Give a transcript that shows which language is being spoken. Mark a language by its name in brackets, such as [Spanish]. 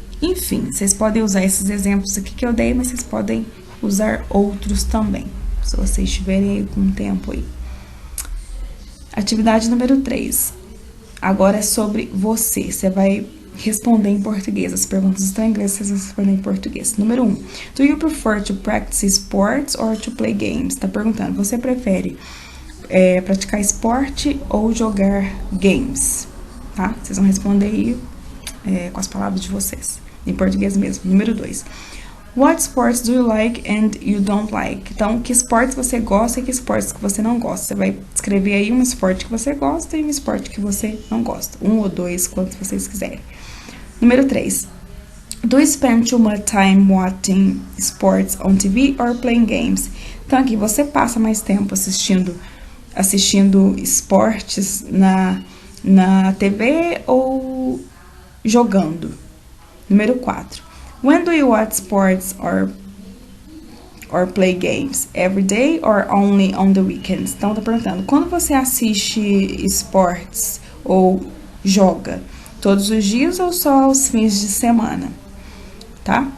[Portuguese] Enfim, vocês podem usar esses exemplos aqui que eu dei, mas vocês podem usar outros também, se vocês estiverem aí com tempo aí. Atividade número 3. Agora é sobre você. Você vai responder em português. As perguntas estão em inglês, vocês vão responder em português. Número 1. [English] Do you prefer to practice sports or to play games? [Portuguese] Tá perguntando, você prefere praticar esporte ou jogar games? Tá? Vocês vão responder aí com as palavras de vocês. Em português mesmo. Número 2. [English] What sports do you like and you don't like? [Portuguese] Então, que esportes você gosta e que esportes que você não gosta? Você vai escrever aí um esporte que você gosta e um esporte que você não gosta. 1 ou 2, quantos vocês quiserem. Número 3. [English] Do you spend too much time watching sports on TV or playing games? [Portuguese] Então, aqui você passa mais tempo assistindo esportes na TV ou jogando. Número 4. [English] When do you watch sports or play games? Every day or only on the weekends? [Portuguese] Então, tá perguntando, quando você assiste esportes ou joga? Todos os dias ou só aos fins de semana? Tá?